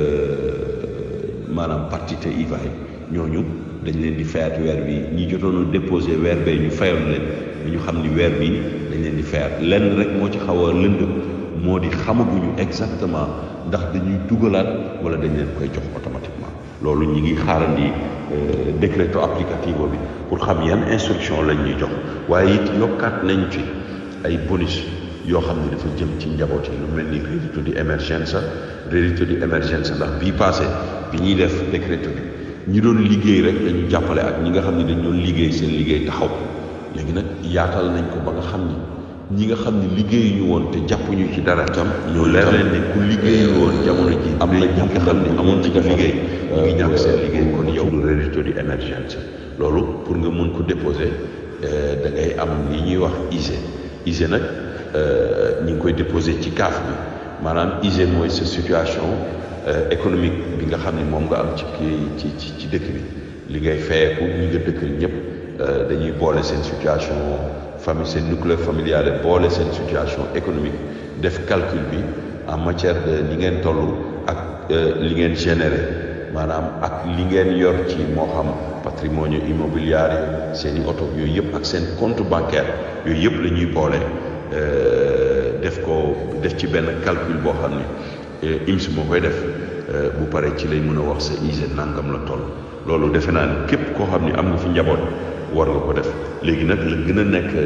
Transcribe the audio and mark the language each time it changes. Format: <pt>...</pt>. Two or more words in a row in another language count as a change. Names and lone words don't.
<wo>maanaam</wo> <it>partite IVA</it> <wo>yi ñooñu dañ leen di fayat weer bi ñi jotoon a déposé weer bee ñu fayoon leen ñu xam ni weer bi dañ leen di fayat lenn rek moo ci xaw a lëndëm moo di xamaguñu exactement ndax dañuy dugalaat wala dañ leen koy jox automatiquement loolu ñi ngi xaarandi</wo> <it>décréto applicativo</it> <wo>bi pour xam yan instruction lañ ñuy jox waaye it yokkaat nañ ci ay bonus yoo xam ne dafa jëm ci njaboot yi lu mel ni</wo> <it>reddito di</it> <wo>emergenza ndax bii passé bi ñuy def décréto bi ñi doon liggéey rek dañu jàppale ak ñi nga xam ne dañ doon liggéey seen liggéey taxaw léegi nag yaatal nañ ko ba nga xam ni ñi nga xam ne liggéeyuñu woon te jàppuñu ci dara tam ñoo leer leen ne ku liggéeyu woon jamono ji am na ñi nga xam ne amoon ci liggéey ñu ngi ñàkk seen liggéey kon yow lu reddito</wo> <it>di emergenza</it> <wo>loolu pour nga mën ko déposer da ngay am li ñuy wax ISEE nag ñi ngi koy déposer ci CAF bi maanaam ISEE mooy sa</wo> <fr>situation économique</fr> <wo>bi nga xam ne moom nga am ci dëkk bi li ngay fayeeku ñi nga dëkkal ñëpp dañuy boole seen</wo> <fr>situation famille</fr> <wo>seen</wo> <fr>nucléaire familial</fr> <wo>boole seen</wo> <fr>situation économique</fr> <wo>def calcul bi</wo> <fr>en matière de</fr> <wo>li ngeen toll ak li ngeen généré maanaam ak li ngeen yor ci moo xam patrimoine immobiliare seen i oto yooyu yëpp ak seen</wo> <fr>compte bancaire</fr> <wo>yooyu yëpp la ñuy boole def ci benn calcul boo xam ne IMS moo koy def bu paree ci lay mën a wax sa ISEE nangam la toll loolu defe naa ne képp koo xam ne am nga fi njaboot war nga ko def léegi nag la gën a nekk</wo>